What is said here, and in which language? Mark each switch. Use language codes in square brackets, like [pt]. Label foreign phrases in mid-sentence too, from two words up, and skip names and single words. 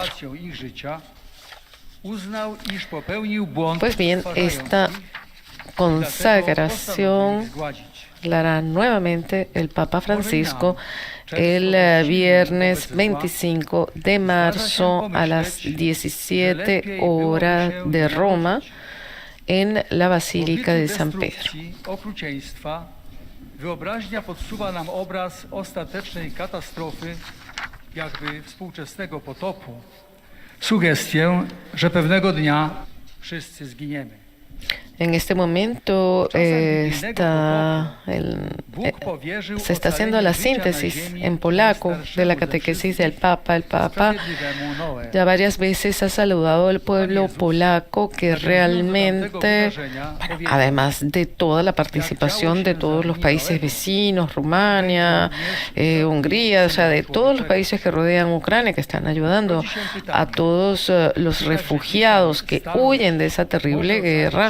[es] Pues bien, esta consagración la hará nuevamente el Papa Francisco el viernes 25 de marzo a las 17 horas de Roma en la Basílica de San Pedro. [pl] Wyobraźnia podsuwa nam obraz ostatecznej katastrofy, jakby współczesnego potopu. Sugestię, że pewnego dnia wszyscy zginiemy. [es] En este momento se está haciendo la síntesis en polaco de la catequesis del Papa. El Papa ya varias veces ha saludado al pueblo polaco que realmente, además de toda la participación de todos los países vecinos, Rumania, Hungría, o sea, de todos los países que rodean Ucrania, que están ayudando a todos los refugiados que huyen de esa terrible guerra.